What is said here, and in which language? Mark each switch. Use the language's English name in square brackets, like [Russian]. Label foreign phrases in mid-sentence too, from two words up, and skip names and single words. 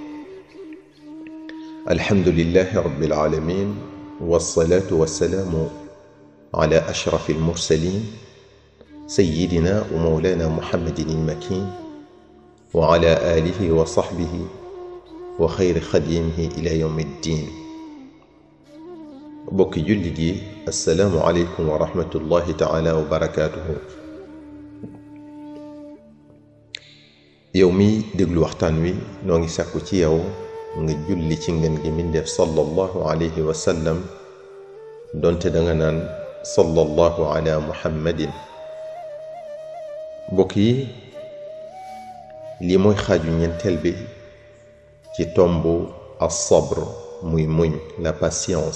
[Arabic] الحمد لله رب العالمين والصلاة والسلام على أشرف المرسلين سيدنا ومولانا محمد المكين وعلى آله وصحبه وخير خديمه إلى يوم الدين. بوك جلدي السلام عليكم ورحمة الله تعالى وبركاته. [Wolof] يومي دغلو waxtaan wi noo ngi sàkku ci yow nga julli ci ngeen gi mindeef [Arabic] صلى الله عليه وسلم [Wolof] donte danga naan [Arabic] صلى الله على محمد. [Wolof] mbokk yi lii mooy xaaju ñeenteel bi ci tombu as-sabr muy muñ, [French] la patience.